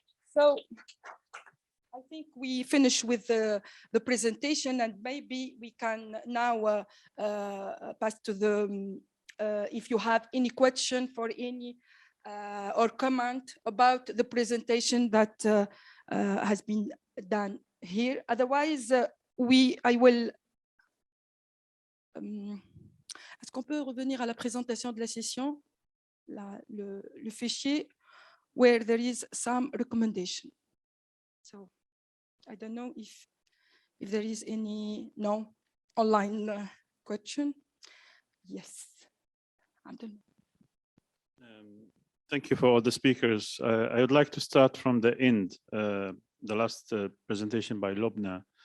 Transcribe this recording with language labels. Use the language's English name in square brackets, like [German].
[English] So I think we finish with the presentation, and maybe we can now pass to the, if you have any question for any or comment about the presentation that has been done here. Otherwise, I will. [French] Est-ce qu'on peut revenir à la présentation de la session, le fichier, [English] where there is some recommendation. So I don't know if there is any online question. Yes. I don't know. Thank you for all the speakers. I would like to start from the end, the last presentation by Lobna.